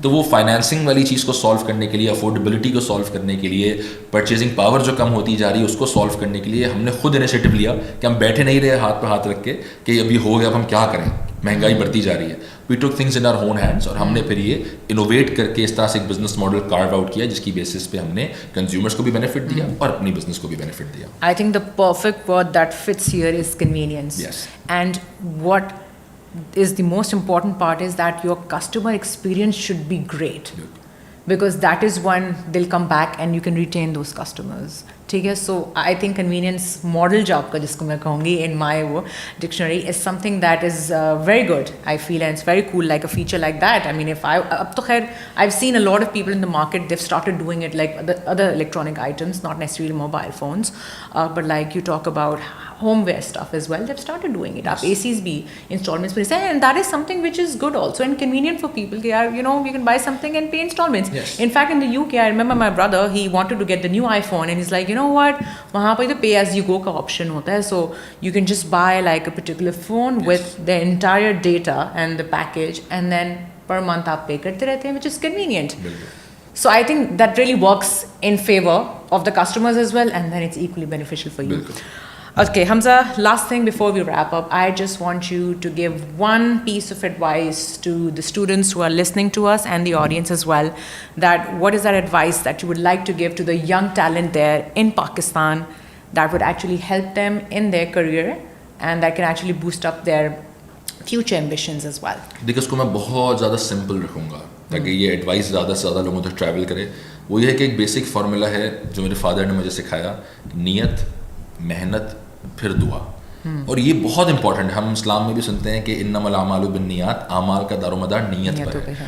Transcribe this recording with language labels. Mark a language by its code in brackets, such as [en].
[ur] تو وہ فائنینسنگ والی چیز کو سالو کرنے کے لیے, افورڈیبلٹی کو سالو کرنے کے لیے, پرچیزنگ پاور جو کم ہوتی جا رہی ہے اس کو سالو کرنے کے لیے ہم نے خود انیشیٹو لیا کہ ہم بیٹھے نہیں رہے ہاتھ پہ ہاتھ رکھ کے کہ ابھی ہو گیا اب ہم کیا کریں, مہنگائی بڑھتی جا رہی ہے. [en] we took things in our own hands, [ur] اور ہم نے پھر یہ انوویٹ کر کے اس طرح سے ایک بزنس ماڈل کارو آؤٹ کیا جس کی بیسس پہ ہم نے کنزیومرس کو بھی بینیفٹ دیا اور اپنی بزنس کو بھی بینیفٹ دیا. [en] I think the perfect word that fits here is convenience. Yes. And what is the most important part is that your customer experience should be great. Because that is when they'll come back and you can retain those customers. [ur] ٹھیک ہے. [en] so I think convenience model [ur] جو آپ کا جس کو میں کہوں گی [en] In my وہ dictionary is something that is very good. I feel and it's very cool like a feature like that. I mean [ur] اب تو خیر [en] I have seen a lot of people in the market they've started doing it like other electronic items, not necessarily mobile phones, but like you talk about home wear stuff as well. They've started doing it. [ur] Aap ACs bhi installments pe say, [en] and that is something which is good also and convenient for people. You know, you can buy something and pay installments. Yes. In fact, in the UK, I remember my brother, he wanted to get the new iPhone and he's like, you know what, [ur] wahan par to pay as you go ka option hota hai, [en] so you can just buy like a particular phone with the entire data and the package, and then per month [ur] aap pay karte rehte hain, [en] which is convenient. So I think that really works in favor of the customers as well, and then it's equally beneficial for you. Okay, Hamza, last thing before we wrap up, I just want you to give one piece of advice to the students who are listening to us and the audience as well, that what is that advice that you would like to give to the young talent there in Pakistan that would actually help them in their career and that can actually boost up their future ambitions as well? [ur] دیکھیں اس کو میں بہت زیادہ simple رکھوں گا تاکہ یہ advice زیادہ سے زیادہ لوگوں تک ٹریول کرے. وہ یہ ہے کہ ایک بیسک فارمولا ہے جو میرے فادر نے مجھے سکھایا, نیت, محنت, پھر دعا. اور یہ بہت امپورٹنٹ ہے. ہم اسلام میں بھی سنتے ہیں کہ انما الاعمال بالنیات, اعمال کا دار و مدار نیت پر ہے.